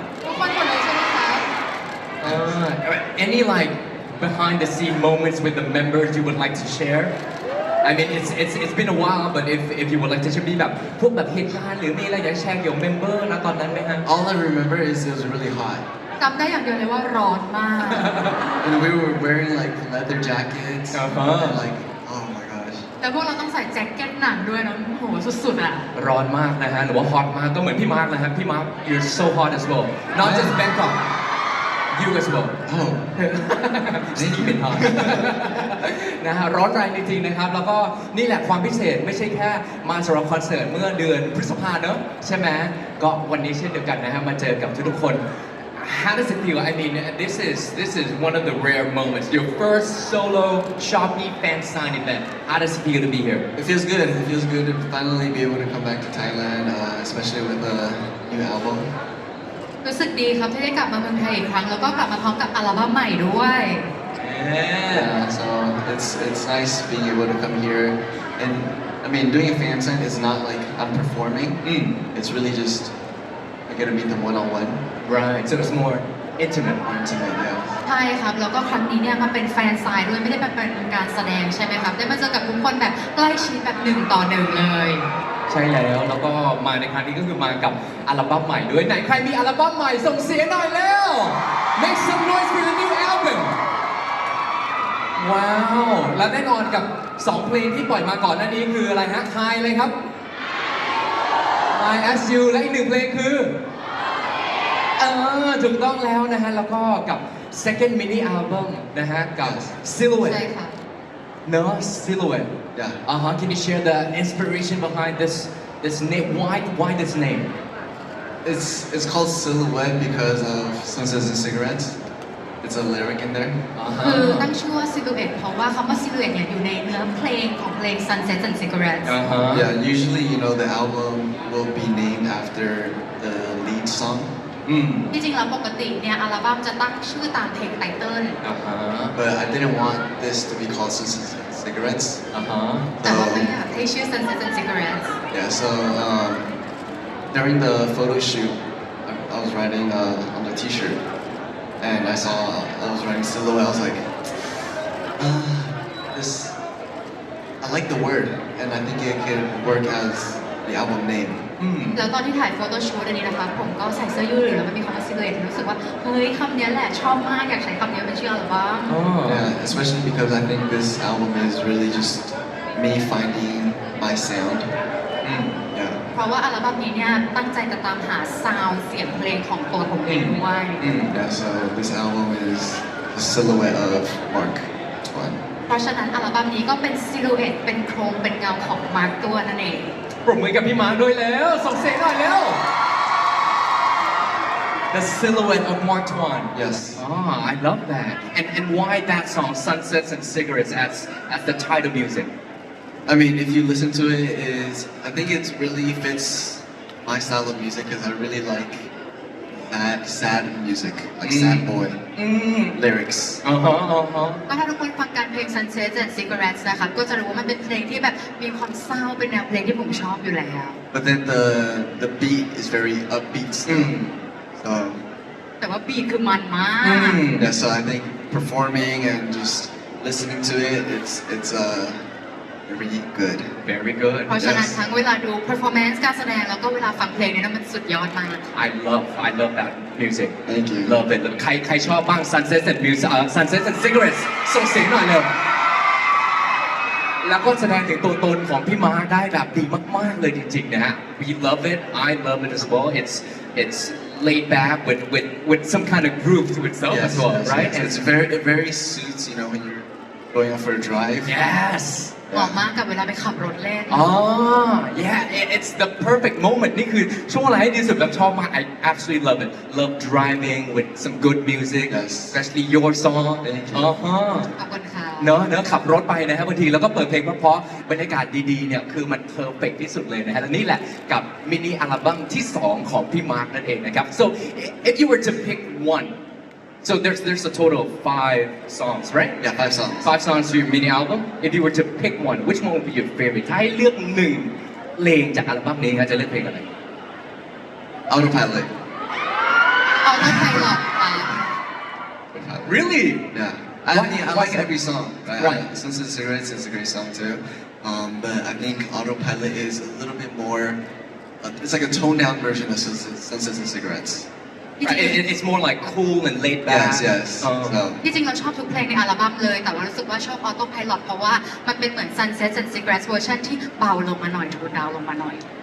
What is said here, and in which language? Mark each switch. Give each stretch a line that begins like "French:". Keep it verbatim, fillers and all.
Thai: ทุกคนหมดเลยใช่ไหมคะ
English: uh, Any like behind the scene moments with the members you would like to share I mean it's it's it's been a while but if if you would like to share
Thai: มีแบบพวกแบบเหตุการณ์หรือมีอะไรอยากแชร์เกี่ยวกับเมมเบอร์นะตอนนั้นไหมฮะ
English: All I remember is it was really hot.
Thai: จำได้อย่างเดียวเลยว่าร้อนมาก
English: And we were wearing like leather jackets. Uh-huh. And like, oh my gosh.
Thai: แล้วพวกเราต้องใส่แจ็คเก็ตหนังด้วยเนอะโหสุดๆอ่ะ ร้อนมากนะฮะหรือว่าฮอตมากก็เหมือนพี่มาร์คนะฮะพี่มาร์ค
English: you're so hot as well
Thai: not just Bangkok you as well
English: Oh.
Thai: นี่เป็นฮอตนะฮะร้อนแรงจริงๆนะครับแล้วก็นี่แหละความพิเศษไม่ใช่แค่มาสำหรับคอนเสิร์ตเมื่อเดือนพฤษภาเนอะใช่ไหมก็วันนี้เช่นเดียวกันนะฮะมาเจอกับทุกๆคน
English: How does it feel? I mean, this is this is one of the rare moments. Your first solo Shopee fan sign event. How does it feel to be here? It feels good. It feels good to finally be able to come back to Thailand, uh, especially with a new album.
Thai: รู้สึกดีครับที่ได้กลับมาเมืองไทยอีกครั้งแล้วก็กลับมาพร้อมกับอัลบั้มใหม่ด้วย
English: Yeah. Uh, so it's it's nice being able to come here, and I mean, doing a fan sign is not like I'm performing. Mm. It's really just I get to meet them one on one. Right. So it's more intimate. Intimate, yeah.
Thai: ใช่ครับแล้วก็ครั้งนี้เนี่ยมาเป็นแฟนไซน์ด้วยไม่ได้เป็นเป็นการแสดงใช่ไหมครับได้มาเจอกับทุกคนแบบใกล้ชิดแบบหนึ่งต่อหนึ่งเลย ใช่แล้วแล้วก็มาในครั้งนี้ก็คือมากับอัลบั้มใหม่ด้วยไหนใครมีอัลบั้มใหม่ส่งเสียงหน่อยแล้ว
English: Make some noise for the new album
Thai: ว้าวและแน่นอนกับสองเพลงที่ปล่อยมาก่อนหน้านี้คืออะไรฮะ High เลยครับ I As You และอีกหนึ่งเพลงคือ เออถูกต้องแล้วนะฮะแล้วก็กับ
English: second mini album
Thai: นะฮะกับ ใช่
English: Silhouette
Thai: ค่ะ เนอะ Silhouette
English: Yeah. uh huh Can you share the inspiration behind this this name why why this name It's it's called Silhouette because of Sunsets and Cigarettes. It's a lyric in there. uh
Thai: คือตั้ huh งชื่อว่า Silhouette เพราะว่าคำว่า Silhouette เนี่ยอยู่ในเนื้อเพลงของเพลง Sunset and Cigarettes uh huh
English: Yeah, usually you know the album will be named after the lead song, อืม
Thai: ที่จริงแล้วปกติเนี่ยอัลบั้มจะตั้งชื่อตามเพลงไตเติ้ล อ่าฮะ
English: but I didn't want this to be called Sunsets and Cigarettes. อ่าฮะ
Thai: แต่ว่าไม่อยากให้ชื่อ Sunset and Cigarettes
English: Yeah, so um, during the photo shoot, I, I was writing uh, on the t-shirt, and I saw I was writing silhouette. I was like, uh, this. I like the word, and I think it could work as the album name. อืม
Thai: แล้วตอนที่ถ่ายโฟโต้ชูตอันนี้นะคะผมก็ใส่เสื้อยืดหรือแล้วมันมีคำว่า Silhouette รู้สึกว่าเฮ้ยคำเนี้ยแหละชอบมากอยากใช้คำเนี้ยเป็นชื่ออัลบั้ม
English: Yeah, especially because I think this album is really just me finding my sound. อืม Yeah.
Thai: เพราะว่าอัลบั้มนี้เนี่ยตั้งใจจะตามหาซาวด์เสียงเพลงของตัวผมเองด้วย อืม
English: Yeah. So this album is the silhouette of Mark Twain.
Thai: เพราะฉะนั้นอัลบั้มนี้ก็เป็น Silhouette เป็นโครงเป็นเงาของมาร์คตัวนั่นเอง ปรบมือกับพี่มาร์คด้วยแล้วส่งเสียงหน่อยแล้ว
English: The silhouette of Mark Twain Yes. Ah, I love that. And and why that song, Sunsets and Cigarettes, as as the title music? I mean, if you listen to it, is I think it really fits my style of music because I really like that sad music, like sad boy อืม lyrics. อ่าฮะอ่าฮะ
Thai: ก็ถ้าทุกคนฟังการเพลง Sunset and Cigarettes นะคะก็จะรู้ว่ามันเป็นเพลงที่แบบมีความเศร้าเป็นแนวเพลงที่ผมชอบอยู่แล้ว
English: But then the the beat is very upbeat still. So
Thai: แต่ว่าบีทคือมันมา อื ก ม
English: yeah, so I think performing and just listening to it, it's it's uh really good. Very good
Thai: เพราะฉะนั้นทั้งเวลาดู performance การแสดงแล้วก็เวลาฟังเพลงเนี่ยนะมันสุดยอดมาก
English: I love I love that music Thank you.
Thai: Love it ใครใครชอบบ้าง Sunset and Music เอ่อ Sunset and Cigarettes ส่งเสียงหน่อยเร็วแล้วก็แสดงถึงตัวตนของพี่มาร์คได้แบบดีมากๆเลยจริงๆนะฮะ
English: We love it I love it as well it's it's laid back with with with some kind of groove to itself as well right yes. It's very it very suits you know when you're going out for a drive. yes
Thai: เหมาะมากกับเวลาไปขับรถเล่น
English: อ๋อ yeah it, it's the perfect moment
Thai: นี่คือช่วงเวลาที่ดีสุดแล้วชอบมาก
English: I absolutely love it love driving with some good music Yes. especially your song Thank you. อ๋อฮะ
Thai: ขอบคุณค่ะ เนอะเนอะขับรถไปนะฮะบางทีแล้วก็เปิดเพลงเพราะๆบรรยากาศดีๆเนี่ยคือมันเพอร์เฟกที่สุดเลยนะฮะและนี่แหละกับมินิอัลบั้มที่สองของพี่มาร์คนั่นเองนะครับ
English: so if you were to pick one so there's there's a total of five songs right Yeah, five songs. five songs to your mini album if you were to pick one which one would be your favorite
Thai: ถ้าให้เลือกหนึ่งเพลงจากอัลบั้มนี้ครับจะเลือกเพลงอะไร
English: Autopilot. เอาต้องใครหลอดค่ะ Autopilot. really Yeah, I, Why- mean, I why like so- every song. Right? Why? I- Sunset and Cigarettes is a great song too, um, but I think Autopilot is a little bit more. Uh, it's like a toned down version of Sunset, Sunsets and Cigarettes. Right, it- it- it's more like cool and laid back Yes, yes. Um, So,
Thai: ที่จริงเราชอบทุกเพลงในอัลบั้มเลย แต่ว่ารู้สึกว่าชอบ Auto Pilot เพราะว่ามันเป็นเหมือน Sunset and Cigarettes เวอร์ชันที่เบาลงมาหน่อยโทนดาวน์ลงมาหน่อย